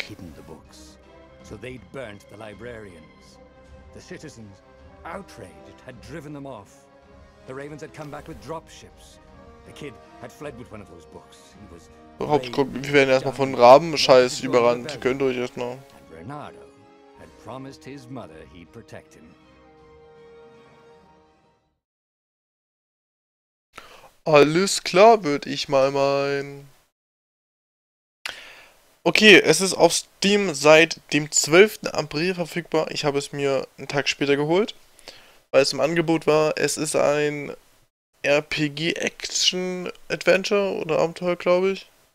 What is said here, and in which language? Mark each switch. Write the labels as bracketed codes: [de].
[en] Hidden the books, so they'd burnt the librarians. The citizens, outraged, had driven them off. The Ravens had come back with dropships. The kid had fled with one of those books. He was [de] Wir werden erstmal von Raben-Scheiß überrannt. Gönnt euch erstmal. [en] And Renato had promised his mother he'd protect him. [de] Alles klar, würde ich mal meinen. Okay, es ist auf Steam seit dem 12. April verfügbar. Ich habe es mir einen Tag später geholt, weil es im Angebot war. Es ist ein RPG-Action-Adventure oder Abenteuer, glaube ich.